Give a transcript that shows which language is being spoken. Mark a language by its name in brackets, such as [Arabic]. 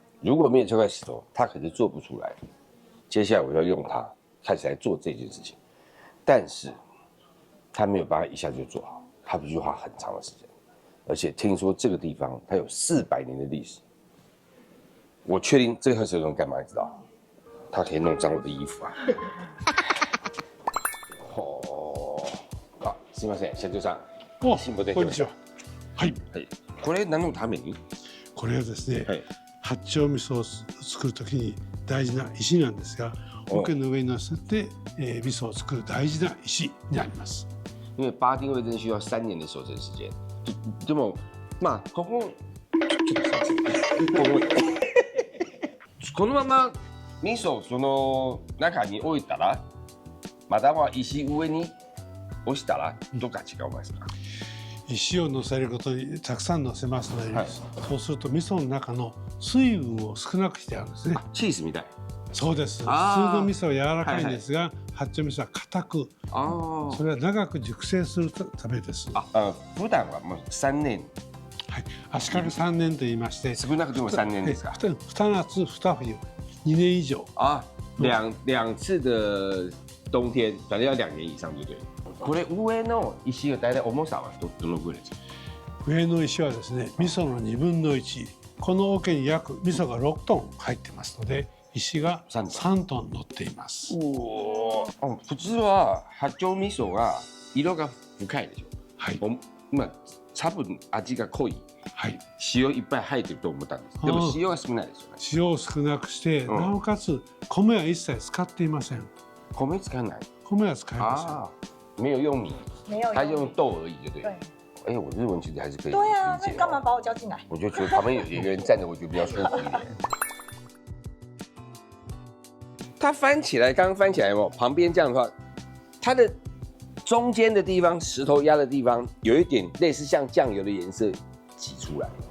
[Chinese] 如果没有这块石头，它可是做不出来的。接下来我要用它开始来做这件事情，但是它没有办法一下就做好，它必须花很长的时间。而且听说这个地方它有400年的历史。我确定这颗石头能干嘛？你知道？它可以弄脏我的衣服啊！ [Japanese] 哦，あ、すみません、社長さん。お、辛抱できました。こんにちは。はい。はい。これ何のために？これはですね、はい。八丁味噌を作るときに大事な石なんですが、桶の上に乗せて、味噌を作る大事な石になります。 [Chinese] 因为八丁味噌需要3年的熟成时间。 [Japanese] でも、まあこここのまま味噌をその中に置いたら、または石上に押したらどっか違いますか？石を乗せることにたくさん乗せますので、はい、そうすると味噌の中の水分を少なくしてあるんですね。チーズみたい。そうです。普通の味噌は柔らかいんですが、八丁味噌は硬く、それは長く熟成するためです。普段はもう3年。はい、足掛け3年と言いまして、少なくとも3年ですか？2夏2冬、2年以上。 [Chinese] 两次的冬天，反正要2年以上，对不对？ [Japanese] これ上の石が大体重さはどのぐらいですか？上の石はですね、味噌の2分の1。この桶に味噌が6トン入ってますので、石が3トン乗っています。普通は八丁味噌が色が深いでしょ。はい。まあ多分味が濃い。はい。塩いっぱい入ってると思ったんです。でも塩が少ないですよね。塩を少なくして、なおかつ米は一切使っていません。米使わない？米は使いません。 [Chinese] 没有用米，他用豆而已，对不对？对。哎，我日文其实还是可以。对啊，那你干嘛把我叫进来？我就觉得旁边有一个人站着，我觉得比较舒服一点。它翻起来，刚刚翻起来哦，旁边这样的话，它的中间的地方，石头压的地方，有一点类似像酱油的颜色挤出来。